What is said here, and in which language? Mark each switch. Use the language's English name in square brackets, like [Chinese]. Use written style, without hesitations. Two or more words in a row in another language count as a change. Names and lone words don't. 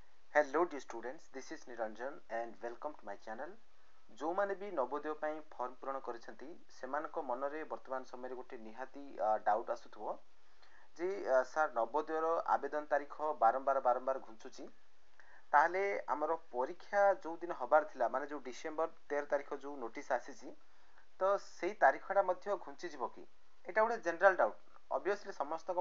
[English] Hello dear students, this is Niranjan and welcome to my channel. [Odia] ଯୋ ମାନେ ବି नवोदय ପାଇଁ ଫର୍ମ ପୂରଣ କରିଛନ୍ତି ସେମାନଙ୍କ ମନରେ ବର୍ତ୍ତମାନ ସମୟରେ ଗୋଟେ ନିହାତି ଡାଉଟ୍ ଆସୁଥିବ ଯେ ସାର୍ ନବୋଦୟର ଆବେଦନ ତାରିଖ ବାରମ୍ବାର ଘୁଞ୍ଚୁଛି ତାହେଲେ ଆମର ପରୀକ୍ଷା ଯୋଉ ଦିନ ହବାର ଥିଲା ମାନେ ଯୋଉ ଡିସେମ୍ବର 13 ତାରିଖ ଯୋଉ ନୋଟିସ୍ ଆସିଛି ତ ସେଇ ତାରିଖଟା ମଧ୍ୟ ଘୁଞ୍ଚି ଯିବ କି ଏଟା ଗୋଟେ [English] general doubt [Odia] obviously ସମସ୍ତଙ୍କ